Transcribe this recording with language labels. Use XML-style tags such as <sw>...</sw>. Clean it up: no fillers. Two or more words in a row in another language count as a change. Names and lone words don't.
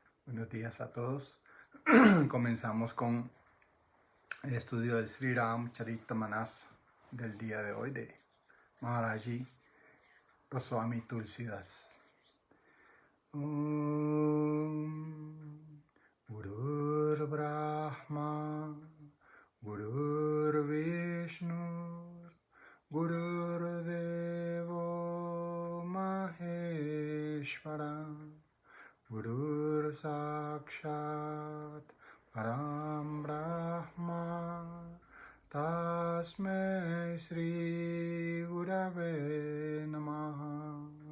<es>Buenos días a todos. Comenzamos con el estudio del Sri Ram Charitamanas del día de hoy de Maharaji Goswami Tulsidas.</es> <sa>Gurur Brahma, Gurur Vishnu, Gurur Devo Maheshwara, Gurur Sakshat Param Brahma Tasmai Sri Gurave Namaha.</sa>